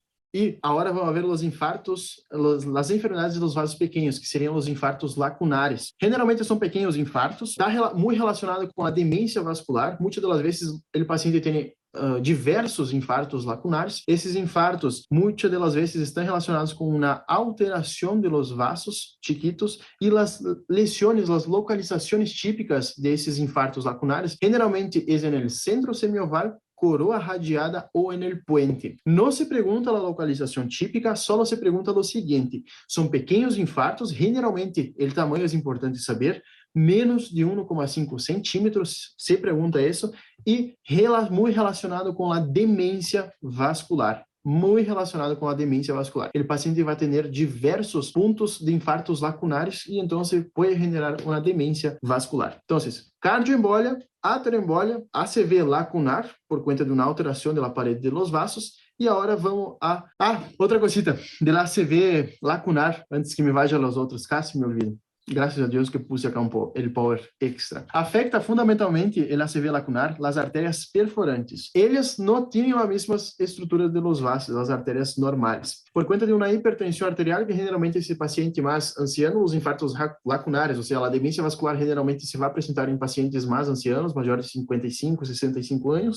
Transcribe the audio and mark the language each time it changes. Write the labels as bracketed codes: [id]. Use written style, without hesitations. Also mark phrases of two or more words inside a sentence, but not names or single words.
[pt] E agora vamos ver os infartos, as enfermidades dos vasos pequenos, que seriam os infartos lacunares. Generalmente são pequenos infartos, está muito relacionado com a demência vascular. Muitas das vezes o paciente tem diversos infartos lacunares. Esses infartos, muitas das vezes, estão relacionados com uma alteração [es] de los vasos chiquitos [pt] e as lesiones, as localizações típicas desses infartos lacunares, generalmente é no centro semioval, coroa radiada ou [es] en el puente. [pt] Não se pergunta a localização típica, só se pergunta o seguinte: são pequenos infartos, generalmente o tamanho é importante saber, menos de 1,5 centímetros, se pergunta isso, e muito relacionado com a demência vascular. Muito relacionado com a demência vascular. O paciente vai ter diversos pontos de infartos lacunares e então pode generar uma demência vascular. Então, cardioembolia, ateroembolia, ACV lacunar, por conta de uma alteração da parede [es] de los vasos. [pt] E agora vamos a... [es] outra cosita, da ACV lacunar, antes que me vaya a los outros, casi me olvido. [pt] Graças a Deus [es] que puse acá el power extra. Afecta fundamentalmente el ACV lacunar las arterias perforantes. [pt] Elas não têm a mesma estrutura [es] de los vasos, [pt] as arterias normais. Por conta de uma hipertensão arterial, que generalmente esse paciente mais anciano, os infartos lacunares, ou seja, a demência vascular generalmente se vai apresentar em pacientes mais ancianos, maiores de 55, 65 anos.